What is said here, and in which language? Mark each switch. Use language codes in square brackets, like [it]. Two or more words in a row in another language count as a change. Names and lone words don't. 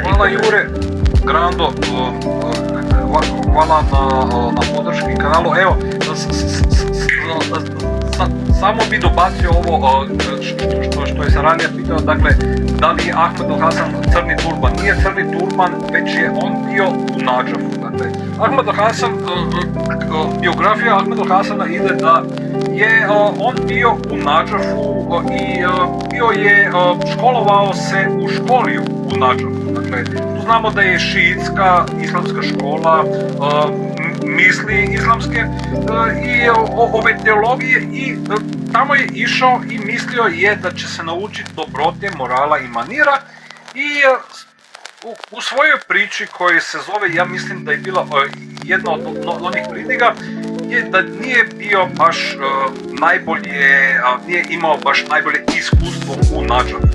[sr] Hvala Jure Grando, hvala na podrški kanalu. Evo, samo bi dobacio ovo što je se ranije pitao, dakle, da li je Ahmed al-Hasan crni turban? Nije crni turban, već je on bio u Nadžafu. Dakle, Ahmed al-Hasan, biografija Ahmed al-Hasana ide da je on bio u Nadžafu i bio je, školovao se u školi u Nadžafu. Dakle, tu znamo da je šiitska islamska škola, misli islamske i ove teologije i tamo je išao i mislio je da će se naučiti dobrote, morala i manira i u svojoj priči koji se zove, ja mislim da je bila jedna od onih pridiga, je da nije bio baš nije imao baš najbolje iskustvo u Nadžafu.